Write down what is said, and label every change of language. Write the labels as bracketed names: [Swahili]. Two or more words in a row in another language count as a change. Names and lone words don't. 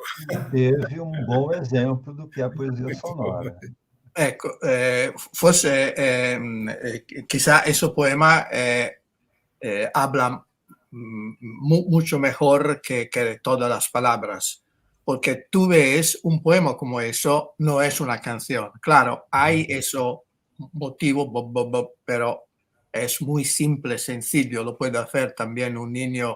[Portuguese] que teve um bom exemplo do que é a poesia sonora. [Italian] Ecco, forse [Spanish] quizá ese poema habla mucho mejor que todas las palabras, porque tú ves un poema como eso, no es una canción. Claro, hay eso motivo, pero es muy simple, sencillo, lo puede hacer también un niño.